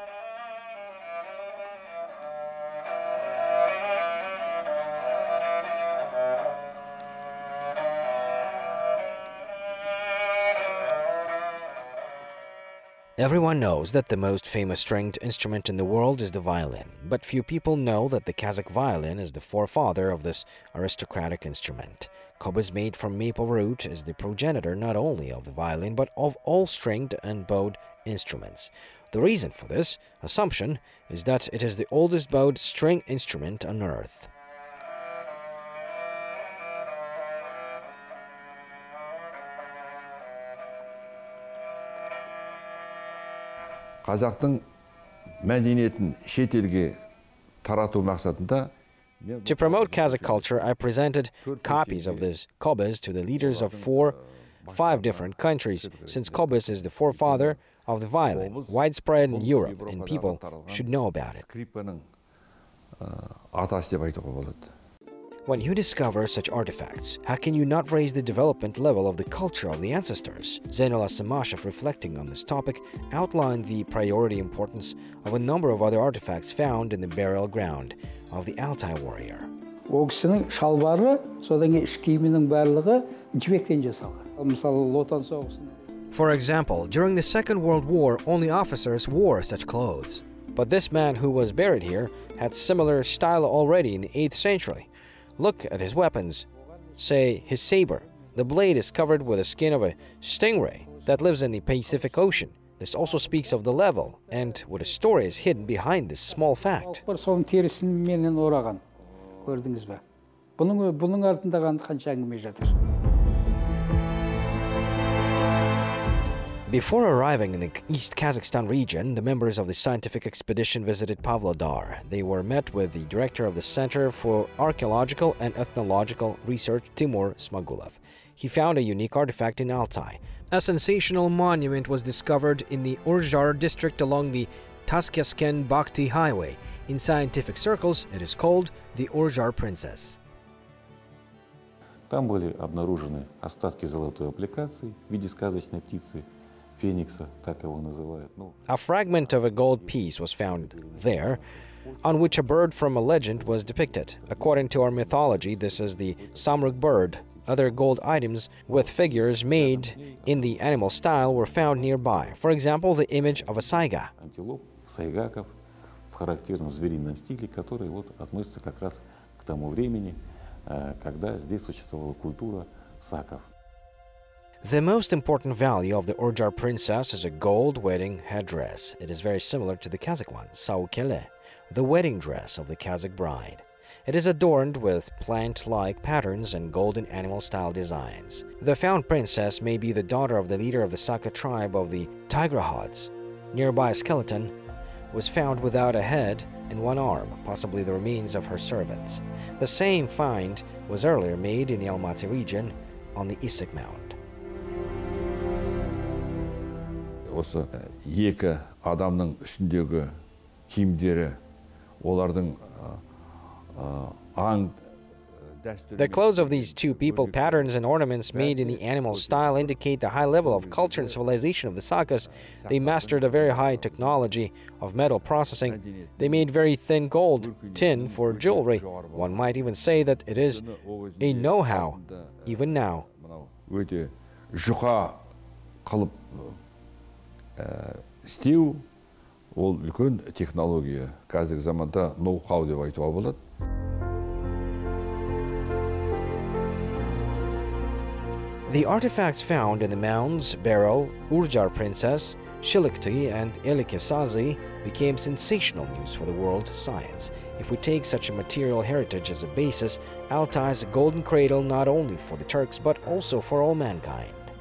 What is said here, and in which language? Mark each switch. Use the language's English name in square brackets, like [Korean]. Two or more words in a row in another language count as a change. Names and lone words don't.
[English] Everyone knows that the most famous stringed instrument in the world is the violin, but few people know that the Kazakh violin is the forefather of this aristocratic instrument. Kobyz made from maple root is the progenitor not only of the violin but of all stringed and bowed instruments. The reason for this assumption is that it is the oldest bowed string instrument on earth. [Kazakh] Қазақтың мәдениетін шетелге тарату мақсатында [English] To promote Kazakh culture, I presented copies of this kobyz to the leaders of 5 different countries, since kobyz is the forefather of the violin, widespread in Europe, and people should know about it. When you discover such artifacts, how can you not raise the development level of the culture of the ancestors? Zeynal Asamashev, reflecting on this topic, outlined the priority importance of a number of other artifacts found in the burial ground of the Altai warrior. [Kazakh] Ол кісінің шалбары, содан кейін іш киімінің барлығы жібектен жасалған. Мысалы, Отан соғысында. [English] For example, during the Second World War, only officers wore such clothes. But this man who was buried here had similar style already in the 8th century. Look at his weapons. Say, his saber. The blade is covered with the skin of a stingray that lives in the Pacific Ocean. This also speaks of the level and what a story is hidden behind this small fact. [Kazakh] Соның терісін менен ораған. Көрдіңіз бе? Бұның артында қанша әңгіме жатыр. [English] Before arriving in the East Kazakhstan region, the members of the scientific expedition visited Pavlodar. They were met with the director of the Center for Archaeological and Ethnological Research, Timur Smagulov. He found a unique artifact in Altai. A sensational monument was discovered in the Urjar district along the Taskyasken-Bakhty highway. In scientific circles, it is called the Urjar Princess. [Russian] Там были обнаружены остатки золотой аппликации в виде сказочной птицы. [English] A fragment of a gold piece was found there, on which a bird from a legend was depicted. According to our mythology, this is the Samruk bird. Other gold items with figures made in the animal style were found nearby. For example, the image of a saiga. [Russian] Антилоп, сайгаков в характерном зверином стиле, который относится как раз к тому времени, когда здесь существовала культура саков. [English] The most important value of the Urjar Princess is a gold wedding headdress. It is very similar to the Kazakh one, saukele, the wedding dress of the Kazakh bride. It is adorned with plant-like patterns and golden animal-style designs. The found princess may be the daughter of the leader of the Saka tribe of the Tigrahods. Nearby a skeleton was found without a head and one arm, possibly the remains of her servants. The same find was earlier made in the Almaty region on the Issyk Mound. [Kazakh] Осы екі адамның үстіндегі киімдері, олардың [English] The clothes of these two people, patterns and ornaments made in the animal style indicate the high level of culture and civilization of the Sakas. They mastered a very high technology of metal processing. They made very thin gold, tin for jewelry. One might even say that it is a know-how, even now. [Kazakh] Өте жұқа қылып істеу, ол үлкен технология. Қазіргі заманда ноу-хау деп айтуға болады. [English] The artifacts found in the mounds, Berel, Urjar Princess, Shilikti, and Elikesazi became sensational news for the world science. If we take such a material heritage as a basis, Altai is a golden cradle not only for the Turks but also for all mankind.